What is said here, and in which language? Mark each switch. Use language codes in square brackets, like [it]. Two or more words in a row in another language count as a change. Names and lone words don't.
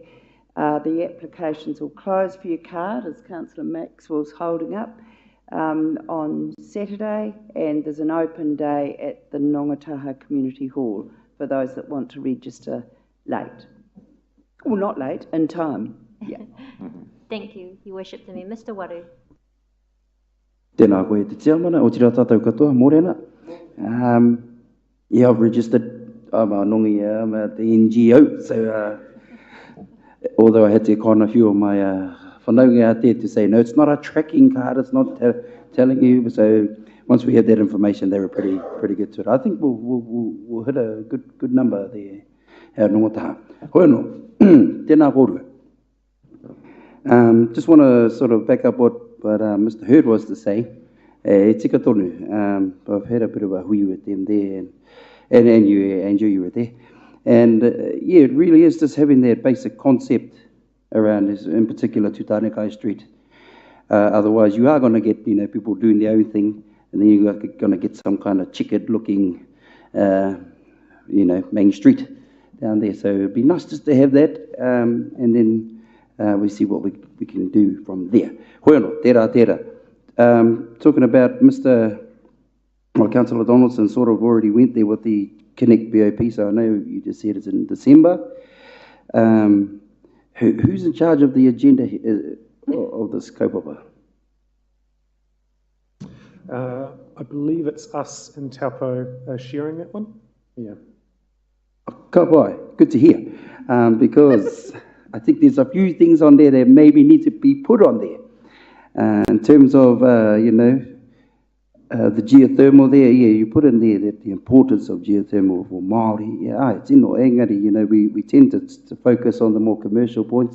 [en] The applications will close for your card, as Councillor Maxwell's holding up, on Saturday, and there's an open day at the Nongataha Community Hall for those that want to register late. Well, not late, in time. Yeah. Thank you, Your Worship the Mayor. Mr. Waru. [mi] Tēnā koe te tiamana, o tira tātou katoa, mōrena. [en] Yeah, I've registered, I'm a nongi, I'm at the NGO, so although I had to con a few of my whanaunga out there to say, no, it's not a tracking card, it's not telling you. So once we had that information, they were pretty good to it. I think we'll hit a good number there. [mi] Hoi no, tēnā kōrua. [en] Just want to sort of back up what Mr. Hurd was to say. [mi] E tika tonu, [en] I've had a bit of a hui with them there, and you, Andrew, you were there. And yeah, it really is just having that basic concept around this, in particular Tutanekai Street. Otherwise, you are going to get, people doing their own thing, and then you're going to get some kind of checkered-looking, main street down there. So it'd be nice just to have that, and then we see what we can do from there. [mi] Hoiano, tērā. [en] Talking about Councillor Donaldson sort of already went there with the Connect BOP, so I know you just said it's in December. Who's in charge of the agenda of this kaupapa? I believe it's us in Taupo sharing that one. Yeah. [mi] Ka pai, [en] good to hear, because I think there's a few things on there that maybe need to be put on there. In terms of, the geothermal there, yeah, you put in there that the importance of geothermal for Māori. Yeah, it's [mi] ino engari, [en] we tend to focus on the more commercial points.